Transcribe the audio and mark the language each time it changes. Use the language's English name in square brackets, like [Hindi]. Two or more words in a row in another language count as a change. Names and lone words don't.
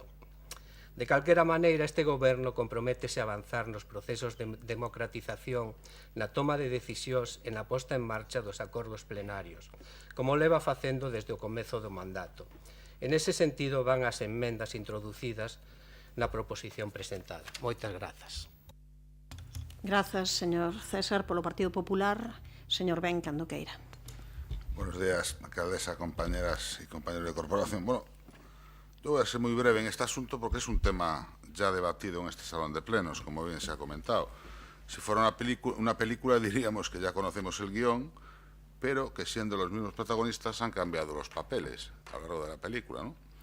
[Galician] De calquera maneira, este goberno comprométese a avanzar nos procesos de democratización, na toma de decisións e na posta en marcha dos acordos plenarios, como leva facendo desde o comezo do mandato. [Spanish] En ese sentido [Galician] van as enmendas introducidas na proposición presentada. Moitas grazas. Grazas, señor César, polo Partido Popular. Señor Ben, cando queira. [Spanish] Buenos días, alcaldesa, compañeras y compañeros de corporación. Bueno, yo voy a ser muy breve en este asunto porque es un tema ya debatido en este salón de plenos, como bien se ha comentado. Si fuera una película diríamos que ya conocemos el guión, pero que siendo los mismos protagonistas han cambiado los papeles a lo largo de la película, ¿no?